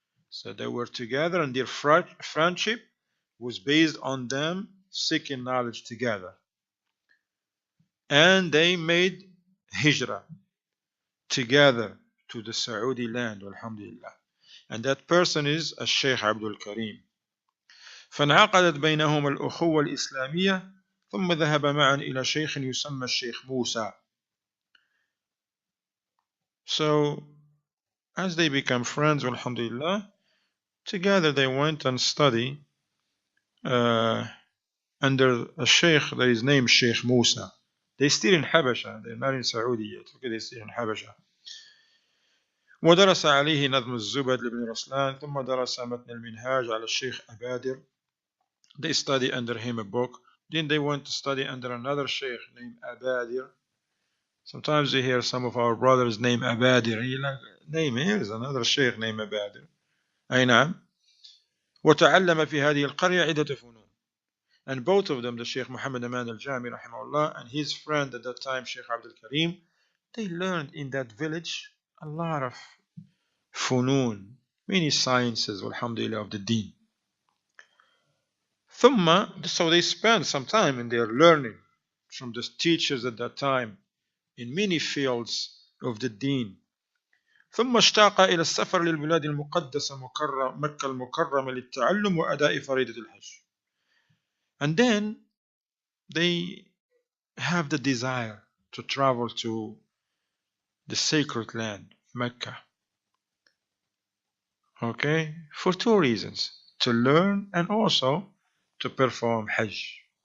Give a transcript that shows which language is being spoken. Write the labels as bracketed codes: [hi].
[en] So they were together, and their friendship was based on them seeking knowledge together. And they made hijrah together to the Saudi land, alhamdulillah. And that person is Shaykh Abdul Karim. [ar] فانعقدت بينهما الأخوة الإسلامية ثم ذهب معا إلى شيخ يسمى الشيخ موسى. [en] So as they become friends, alhamdulillah, together they went and studied under a sheikh that is named Sheikh Musa. They're still in Habasha, they're not in Saudi yet. Okay, they're still in Habasha. [ar] ودرس عليه نظم الزبد لابن رسلان ثم درس متن المنهاج على الشيخ أبادر. [en] They study under him a book. Then they went to study under another sheikh named Abadir. Sometimes you hear some of our brothers named Abadir. You like name, here's another sheikh named Abadir. [ar] أي نعم. وتعلم في هذه القرية عدة فنون. [en] And both of them, the Shaykh Muhammed Amaan al-Jaamee rahimahullah and his friend at that time, Shaykh Abdul Karim, they learned in that village a lot of funun, many sciences, alhamdulillah, of the deen. So they spent some time in their learning from the teachers at that time in many fields of the deen. [ar] ثم اشتاق إلى السفر للبلاد المقدسة مكة المكرمة للتعلم وأداء فريضة الحج. [en] And then they have the desire to travel to the sacred land, Mecca. Okay, for two reasons: to learn and also to perform Hajj.